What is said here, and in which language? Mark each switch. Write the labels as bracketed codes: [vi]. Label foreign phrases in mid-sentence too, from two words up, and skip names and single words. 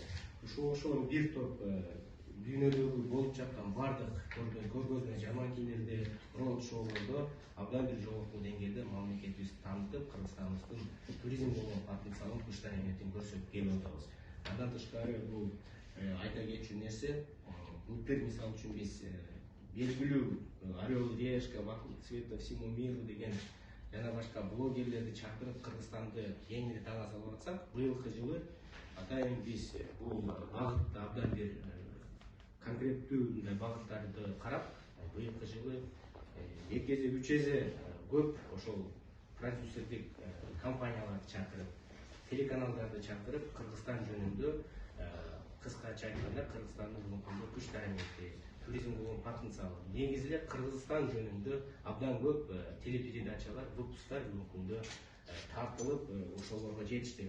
[ky] Ошол бир топ дүйнөдөгү болуп жаткан бардык көргөзмө жарманкелерде, роуд-шоулордо абдан бир жогорку деңгээлде мамлекетибизди таанытып, Кыргызстандын туризмге болгон потенциалын, күч дараметин көрсөтүп келип атабыз. Андан тышкары бул айта кетчү нерсе, былтыр мисалы үчүн биз белгилүү Орел и Решка, Вокруг света всему миру деген жана башка блогерлерди чакырып Кыргызстанды кеңири таанаса алсак, быйылкы жылы атайын биз бул багытта абдан бир конкреттүү багыттарды карап, быйылкы жылы 2 эсе 3 эсе көп ошол продюсердик компанияларды чакырып, телеканалдарды чакырып, Кыргызстан жөнүндө кыскача айтканда Кыргызстандын бүгүнкү күндө күч дарамети, туризмге болгон потенциалы, негизи эле Кыргызстан жөнүндө абдан көп телепередачалар, выпусктар бүгүнкү күндө тартылып, ошолорго жетиштик.